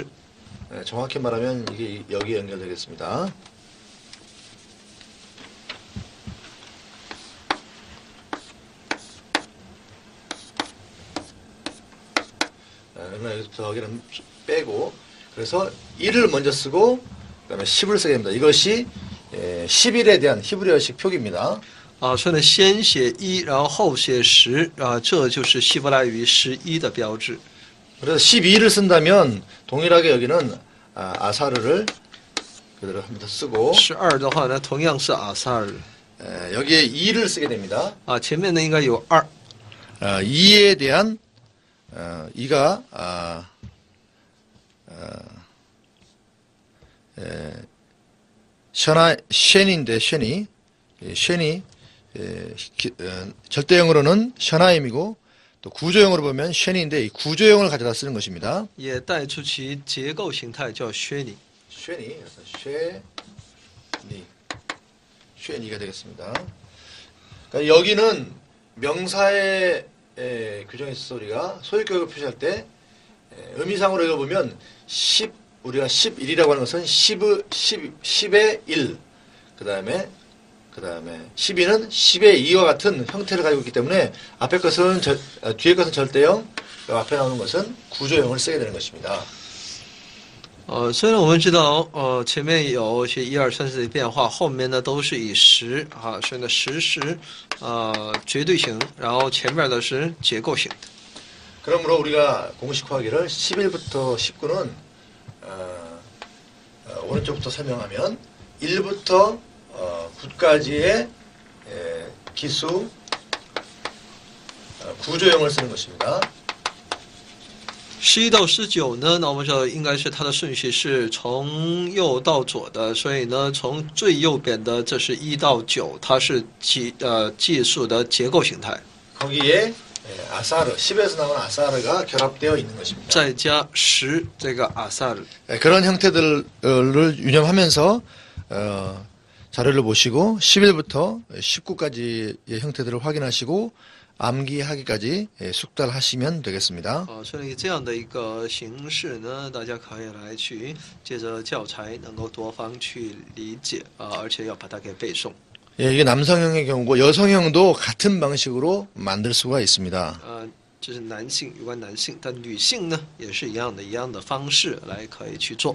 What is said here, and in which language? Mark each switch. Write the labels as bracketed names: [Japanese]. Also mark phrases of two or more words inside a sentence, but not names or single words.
[Korean] 정확히 말하면 이게 여기 연결되겠습니다. 그러면 여기서부터 여기는 빼고 그래서 1을 먼저 쓰고 그다음에 10을 쓰게 됩니다. 이것이 11에 대한 히브리어식 표기입니다. [Chinese] 所以呢，先写1，然后后写10，这就是希伯来语11的标志。 [Korean] 그래서 12를 쓴다면 동일하게 여기는 아사르를 그대로 한 번 더 쓰고 [Chinese] 12 的话呢，同样是阿萨尔。 [Korean] 여기에 2를 쓰게 됩니다. [Chinese] 前面呢应该有2。 [Korean] 2에 대한 2가 쉔인데 쉔이 절대형으로는 셔나임이고 또 구조형으로 보면 쉔인데 이 구조형을 가져다 쓰는 것입니다. [Chinese] 也带出其结构形态叫薛尼。 [Korean] 쉐니가 되겠습니다. 그러니까 여기는 명사의 규정의 소리가 소유격을 표시할 때 의미상으로 읽어보면 10 우리가 11이라고 하는 것은 10의 1. 그다음에 12는 10의 2와 같은 형태를 가지고 있기 때문에 앞에 것은 뒤에 것은 절대형, 앞에 나오는 것은 구조형을 쓰게 되는 것입니다. [Chinese] 虽然我们知道，前面有一些1、2、3、4的变化，后面呢都是以实啊，所以呢实是绝对型，然后前面的是结构型的。 [Korean] 그러므로 우리가 공식화하기를 11부터 19는 오른쪽부터 설명하면 1부터 9까지의 기수 구조형을 쓰는 것입니다. [Chinese] 11到19呢，那我们知道应该是它的顺序是从右到左的，所以呢，从最右边的这是1到9，它是技术的结构形态。 [Korean] 거기에 아사르, 10에서 나온 아사르가 결합되어 있는 것입니다. [Chinese] 再加10这个阿萨尔。 [Korean] 그런 형태들을 유념하면서 자료를 보시고 11부터 19까지의 형태들을 확인하시고 암기하기까지 숙달을 하시면 되겠습니다. [Chinese] 所以这样的一个形式呢，大家可以来去借着教材能够多方去理解而且要把它给背诵。 [Korean] 이게 남성형의 경우고 여성형도 같은 방식으로 만들 수가 있습니다. [Chinese] 这是男性有关男性，但女性呢也是一样的方式来可以去做。